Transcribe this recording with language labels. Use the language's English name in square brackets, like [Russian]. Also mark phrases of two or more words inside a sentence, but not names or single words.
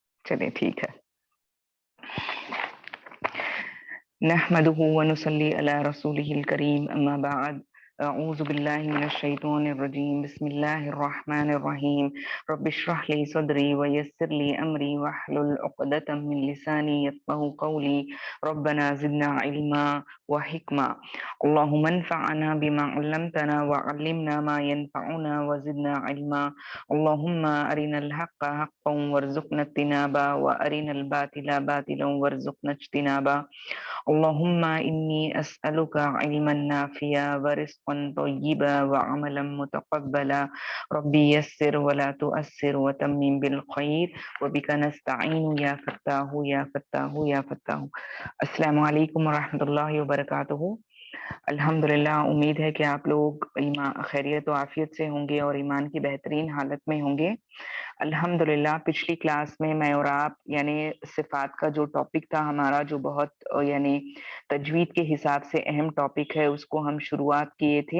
[Hindi] चलिए ठीक है। [Arabic] نحمده ونصلي على رسوله الكريم أما بعد أعوذ بالله من الشيطان الرجيم بسم الله الرحمن الرحيم رب اشرح لي صدري ويسر لي أمري واحلل عقدة من لساني يفقهوا قولي ربنا زدنا علما وحكمة اللهم انفعنا بما علمتنا وعلمنا ما ينفعنا وزدنا علما اللهم أرنا الحق حقا وارزقنا اتباعه وأرنا الباطل باطلا وارزقنا اجتنابه اللهم إني أسألك علما نافعا ورزقا طيبا وعملا متقبلا رب يسر ولا تعسر وتمم بالخير وبك نستعين يا فتاح يا فتاح يا فتاح. السلام عليكم ورحمة الله وبركاته. الحمد لله, [Hindi] उम्मीद है कि आप लोग खैरियत व आफियत से होंगे और ईमान की बेहतरीन हालत में होंगे। अल्हम्दुलिल्लाह, पिछली क्लास में मैं और आप यानी सिफात का जो टॉपिक था हमारा, जो बहुत यानी तजवीद के हिसाब से अहम टॉपिक है, उसको हम शुरुआत किए थे।